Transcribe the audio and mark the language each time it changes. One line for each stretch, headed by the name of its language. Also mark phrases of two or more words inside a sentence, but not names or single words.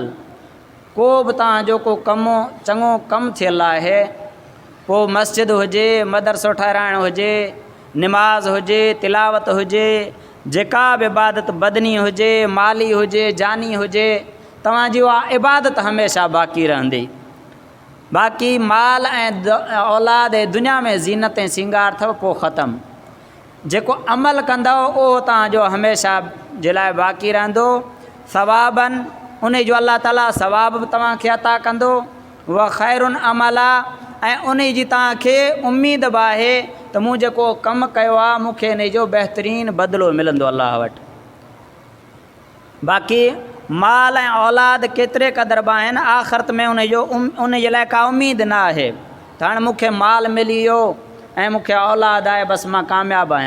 Sindhi: को बि तव्हांजो को कमु चङो कमु थियल आहे, पोइ मस्जिद हुजे, मदरसो ठाहिराइणु हुजे, निमाज़ हुजे, तिलावत हुजे, जेका बि इबादत बदनी हुजे, माली हुजे, जानी हुजे, तव्हांजी उहा इबादत हमेशह बाक़ी रहंदी। बाक़ी माल ऐं औलाद ऐं दुनिया में ज़ीनत ऐं सिंगार अथव पोइ ख़तमु। जेको अमल कंदव उहो तव्हांजो हमेशह जे लाइ बाक़ी रहंदो। सवाबनि उन जो अल्लाह ताला सवाब बि तव्हांखे अता कंदो,
Arabic: وخير أملا,
Sindhi: ऐं उन जी तव्हांखे उमेद बि आहे त मूं जेको कमु कयो आहे मूंखे इन जो बहितरीनु बदिलो मिलंदो अलाह वटि। बाक़ी माल ऐं औलाद केतिरे क़दुरु बि आहिनि, आख़िरत में उन जे लाइ का उमेद न आहे त हाणे मूंखे माल मिली वियो ऐं मूंखे औलाद आहे बसि मां कामयाबु आहियां।